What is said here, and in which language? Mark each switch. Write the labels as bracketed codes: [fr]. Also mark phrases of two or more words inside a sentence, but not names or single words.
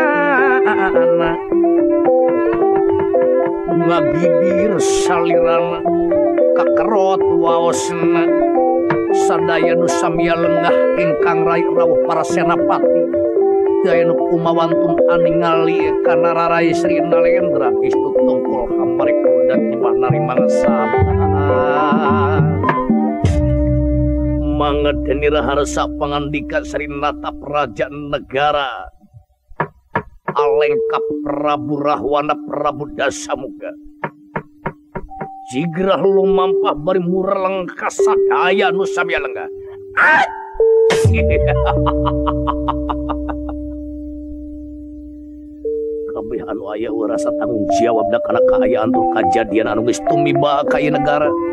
[su] ngagidir salirana kakerot waosna sadaya nu samia lengah ingkang rai rawuh para senapati daya nu kumawantun aningali kana rarai Sri Nalendra istu tungkul hambarik dan imah narimang sabda mangedeni raharsa pangandika Sri Nata Praja Negara Alengka Prabu Rahwana Prabu Dasamuka jigrah lumampah bari mureleng kasadaya nu samia lenggah kabeh anu aya rasa tanggung jawab da kana kaayaan tur kajadian anu geus tumiba ka ieu negara